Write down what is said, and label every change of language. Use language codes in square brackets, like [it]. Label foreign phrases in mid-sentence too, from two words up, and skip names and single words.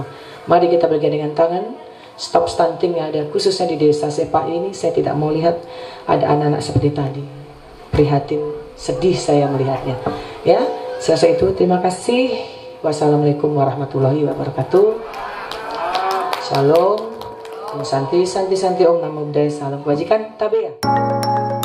[id] Mari kita bergandengan tangan. Stop stunting yang ada khususnya di desa Sepa ini. Saya tidak mau lihat ada anak-anak seperti tadi. Prihatin, sedih saya melihatnya. Ya, selesai itu. Terima kasih. [ar] والسلام عليكم ورحمة الله وبركاته. [id] Shalom. [sa] ॐ शान्ति शान्ति शान्ति ॐ नमो बुद्धाय, [id] salam kebajikan, tabea.